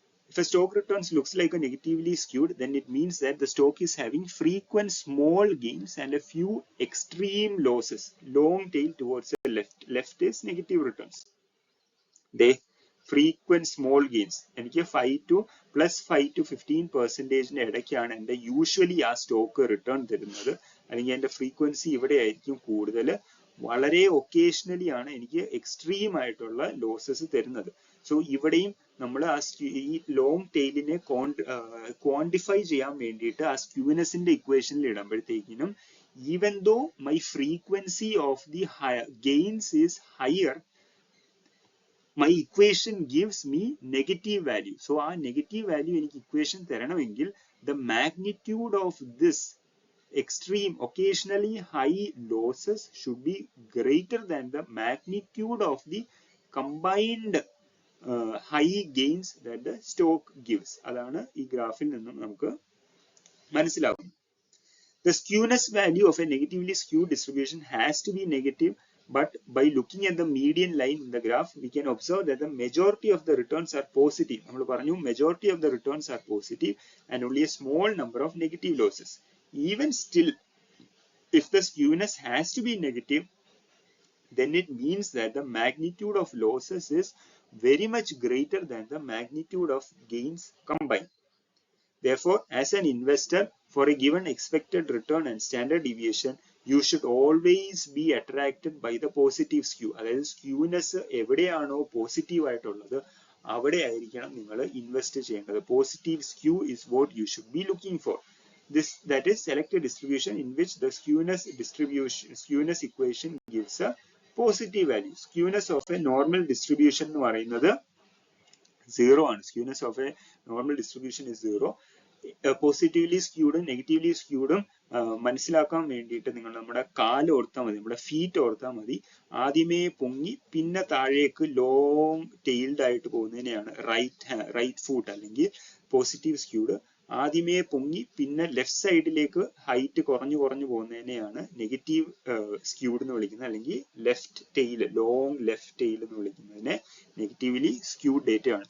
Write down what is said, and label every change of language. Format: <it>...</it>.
<en>If a stock returns looks like a negatively skewed, then it means that the stock is having frequent small gains and a few extreme losses. Long tail towards the left. Left is negative returns. They frequent small gains.</en> <ml>എനിക്ക് 5 to 15% ഇടയ്ക്കാണ് എൻ്റെ usually ആ stock return തരുന്നത്, അല്ലെങ്കിൽ എൻ്റെ frequency ഇവിടെ ആയിരിക്കും കൂടുതൽ. വളരെ ഒക്കേഷണലി ആണ് എനിക്ക് എക്സ്ട്രീം ആയിട്ടുള്ള ലോസസ് തരുന്നത്. സോ ഇവിടെയും നമ്മൾ ആ ഈ ലോങ് ടെയിലിനെ ക്വാണ്ടിഫൈ ചെയ്യാൻ വേണ്ടിയിട്ട് ആ സ്ക്യൂനെസിന്റെ ഇക്വേഷനിൽ ഇടുമ്പോഴത്തേക്കിനും</ml> <en>Even though my frequency of the gains is higher, my equation gives me negative value. So</en> <ml>ആ നെഗറ്റീവ് വാല്യൂ എനിക്ക് equation തരണമെങ്കിൽ</ml> <en>the magnitude of this extreme occasionally high losses should be greater than the magnitude of the combined high gains that the stock gives.</en> <ml>അതാണ് ഈ ഗ്രാഫിൽ നിന്നും നമുക്ക് മനസ്സിലാവുന്നത്.</ml> <en>The skewness value of a negatively skewed distribution has to be negative, but by looking at the median line in the graph, we can observe that the majority of the returns are positive.</en> <ml>നമ്മൾ പറഞ്ഞു</ml> <en>majority of the returns are positive and only a small number of negative losses. Even still, if the skewness has to be negative, then it means that the magnitude of losses is very much greater than the magnitude of gains combined. Therefore, as an investor, for a given expected return and standard deviation, you should always be attracted by the positive skew.</en> <ml>അതായത് skewness എവിടെയാണോ positive ആയിട്ടുള്ളത് അവിടെ ആയിരിക്കണം നിങ്ങൾ invest ചെയ്യേണ്ടത്.</ml> <en>Positive skew is what you should be looking for. That is, select a distribution in which the skewness equation gives a positive value. Skewness of a normal distribution</en> <ml>എന്ന് പറയുന്നത്</ml> <en>0 ആണ്. Skewness of a normal distribution is 0.</en> <ml>Positively സ്ക്യൂഡും negatively സ്ക്യൂഡും മനസ്സിലാക്കാൻ വേണ്ടിയിട്ട് നിങ്ങൾ നമ്മുടെ കാല് ഓർത്താൽ മതി, നമ്മുടെ ഫീറ്റ് ഓർത്താൽ മതി. ആദ്യമേ പൊങ്ങി പിന്നെ താഴേക്ക് ലോങ് ടെയിൽഡ് ആയിട്ട് പോകുന്നതിനെയാണ് റൈറ്റ് ഫൂട്ട് അല്ലെങ്കിൽ പോസിറ്റീവ് സ്ക്യൂഡ്. ആദ്യമേ പൊങ്ങി പിന്നെ ലെഫ്റ്റ് സൈഡിലേക്ക് ഹൈറ്റ് കുറഞ്ഞു പോകുന്നതിനെയാണ് നെഗറ്റീവ് സ്ക്യൂഡ് എന്ന് വിളിക്കുന്നത്, അല്ലെങ്കിൽ left tail, long left tail എന്ന് വിളിക്കുന്നതിനെ നെഗറ്റീവ്ലി സ്ക്യൂഡ് ഡേറ്റയാണ്.</ml>